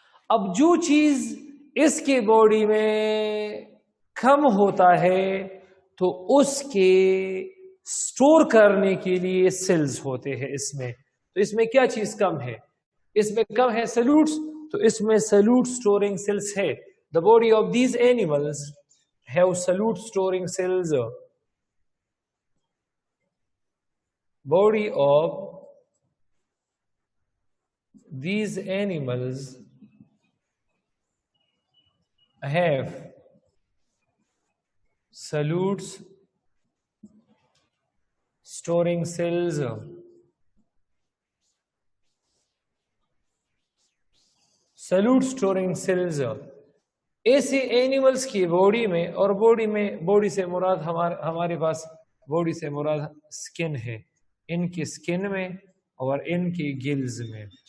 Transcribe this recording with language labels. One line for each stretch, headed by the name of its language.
Urdu: اب جو چیز اس کے باڈی میں کم ہوتا ہے تو اس کے سٹور کرنے کے لیے سیلز ہوتے ہیں اس میں. تو اس میں کیا چیز کم ہے، اس میں کم ہے سلوٹس، تو اس میں سلوٹ سٹورنگ سیلز ہے.
English: The body of these animals have solute storing cells. Body of these animals have solute storing cells.
Urdu: Solute storing cells ایسے اینیملس کی باڈی میں، اور باڈی سے مراد ہمارے پاس باڈی سے مراد سکن ہے، ان کی سکن میں اور ان کی گلز میں.